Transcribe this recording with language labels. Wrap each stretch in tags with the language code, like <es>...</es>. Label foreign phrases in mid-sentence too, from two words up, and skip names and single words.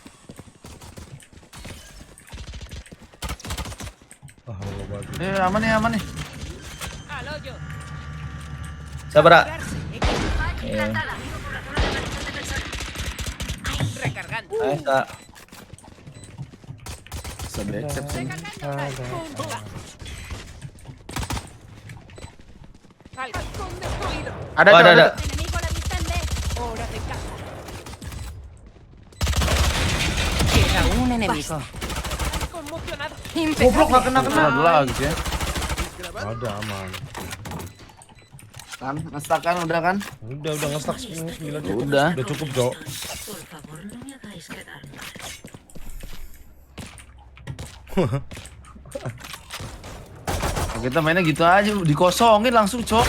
<id>Ah, Allah banget. Aman nih, aman nih.</id> <es>Al hoyo.</es> <id>Sabar. Ah.</id> <es>Recargando.</es> <id>Ayo, Kak. Bisa exception.</id> <es>Halcón destruido.</es> <id>Ada Oh, Cok, ada.</id> <es>Enemigo a la vista en B. Hora de caza. Queda un enemigo. Conmocionado.</es> <id>Goblok gak kena. Ada lagi ya. Ada aman. Kan, ngestak kan udah kan? Udah ngestak 9 cukup. Udah. Udah cukup, Cok. Kita mainnya gitu aja, dikosongin langsung, Cok.</id>